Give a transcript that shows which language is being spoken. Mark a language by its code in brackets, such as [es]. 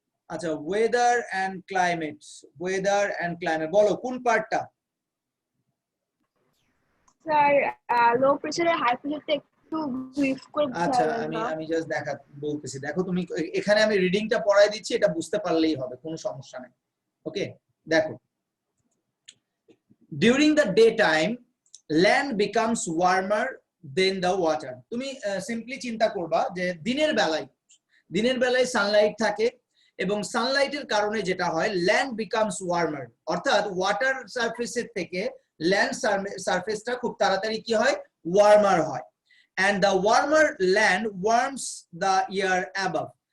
[bn] আচ্ছা weather and climate, weather and climate, বলো কোন পার্টটা? স্যার লো প্রেসারের হাই প্রেসারটা একটু ব্রিফ করে আচ্ছা বুঝাবেন না? আমি জাস্ট বলতেছি, দেখো তুমি এখানে আমি রিডিংটা পড়াই দিচ্ছি, এটা বুঝতে পারলেই হবে, কোনো সমস্যা নেই। ওকে দেখো, [en] during the daytime land becomes warmer than the water. [bn] তুমি সিম্পলি চিন্তা করবা যে দিনের বেলায় সানলাইট থাকে, এবং সানলাইটের কারণে যেটা হয়, ল্যান্ড বিকামস ওয়ার্মার, অর্থাৎ ওয়াটার সারফেসের থেকে ল্যান্ড সারফেসটা খুব তাড়াতাড়ি কি হয়, ওয়ার্মার হয়। [en] and the warmer land warms the air above.